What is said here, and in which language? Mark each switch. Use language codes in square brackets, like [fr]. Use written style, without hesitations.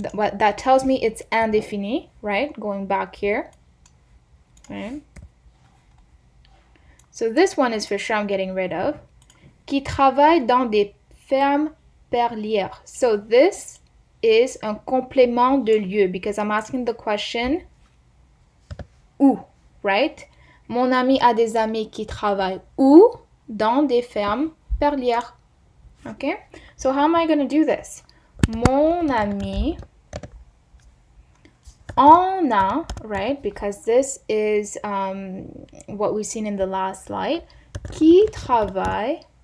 [en] That tells me it's indéfini, right? Going back here, right? So this one is for sure I'm getting rid of. [fr] Qui travaille dans des fermes perlières. [en] So this is [fr] un complément de lieu [en] because I'm asking the question où, right? [fr] Mon ami a des amis qui travaillent où? Dans des fermes perlières. [en] Okay? So how am I going to do this? [fr] Mon ami en a, [en] right? Because this is what we've seen in the last slide. [fr] Qui travaille.